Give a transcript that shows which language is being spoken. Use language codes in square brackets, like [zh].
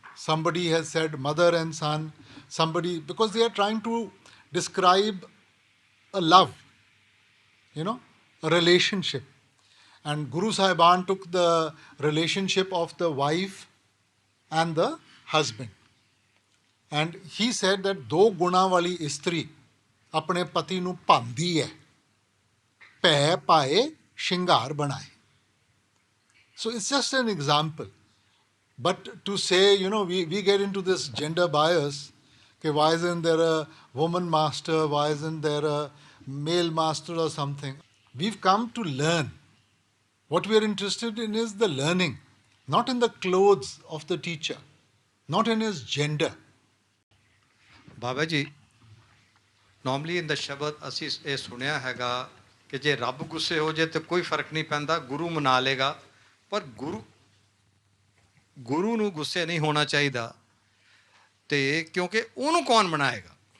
[en] Somebody has said mother and son. Somebody, because they are trying to describe a love, a relationship. And Guru Sahiban took the relationship of the wife and the husband. And he said that [pa] ਦੋ ਗੁਣਾ ਵਾਲੀ ਇਸਤਰੀ ਆਪਣੇ ਪਤੀ ਨੂੰ ਭਾਂਦੀ ਹੈ, ਭੈ ਪਾਏ ਸ਼ਿੰਗਾਰ ਬਣਾਏ. [en] So it's just an example. But to say, we get into this gender bias, okay, why isn't there a woman master, why isn't there a male master or something? We've come to learn. What we are interested in is the learning, not in the clothes of the teacher, not in his gender. [pa] Baba ji, normally ਇਨ ਦਾ ਸ਼ਬਦ ਅਸੀਂ ਇਹ ਸੁਣਿਆ ਹੈਗਾ ਕਿ ਜੇ ਰੱਬ ਗੁੱਸੇ ਹੋ ਜਾਏ ਤਾਂ ਕੋਈ ਫਰਕ ਨਹੀਂ ਪੈਂਦਾ, ਗੁਰੂ ਮਨਾ ਲੇਗਾ। ਪਰ ਗੁਰੂ ਨੂੰ ਗੁੱਸੇ ਨਹੀਂ ਹੋਣਾ ਚਾਹੀਦਾ, ਤੇ ਕਿਉਂਕਿ ਉਹਨੂੰ ਕੌਣ ਬਣਾਏਗਾ?